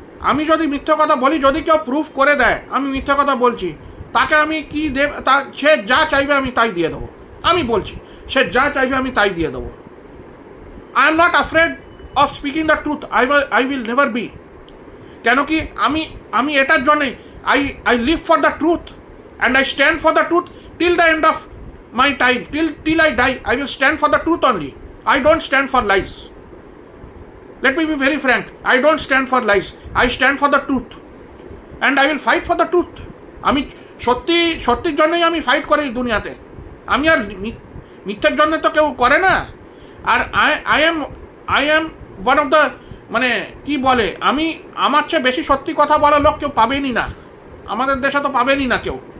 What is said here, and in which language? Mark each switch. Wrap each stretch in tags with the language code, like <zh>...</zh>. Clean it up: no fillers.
<bn>আমি যদি মিথ্যা কথা বলি, যদি কেউ প্রুফ করে দেয় আমি মিথ্যা কথা বলছি, তাকে আমি কি দেব, সে যা চাইবে আমি তাই দিয়ে দেবো। আমি বলছি সে যা চাইবে আমি তাই দিয়ে দেবো।</bn> <en>I am not afraid of speaking the truth, I will never be.</en> <bn>কেন কি আমি এটার জন্যই</bn> <en>I live for the truth and I stand for the truth till the end of my time, till I die. I will stand for the truth only. I don't stand for lies. Let me be very frank, I don't stand for lies, I stand for the truth and I will fight for the truth.</en> <bn>আমি সত্যির জন্যই আমি fight করি দুনিয়াতে। আমি আর মিথ্যার জন্য তো কেউ করে না। আর</bn> <en>I am one of the,</en> <bn>মানে কি বলে, আমার চেয়ে বেশি সত্যি কথা বলার লোক কেউ পাবেনই না, আমাদের দেশে তো পাবেনই না কেউ।</bn>